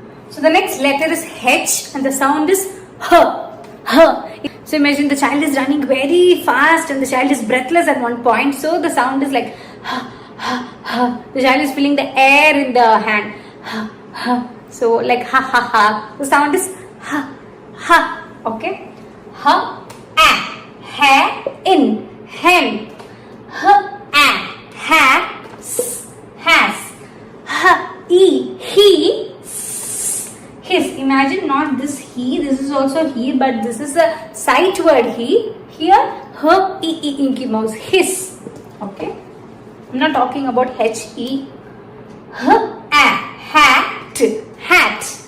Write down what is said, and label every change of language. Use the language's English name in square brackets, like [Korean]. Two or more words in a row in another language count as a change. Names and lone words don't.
[English] So the next letter is H, and the sound is h. So imagine the child is running very fast and the child is breathless at one point. So the sound is like h. The child is feeling the air in the hand. So like ha ha ha. The sound is ha ha. Okay. Ha a ha in hen. Ha a ha s has. Ha e he s his. Imagine not this he. This is also he, but this is a sight word he. Here h e inky mouse his. Okay. I'm not talking about H-E. Hat, hat.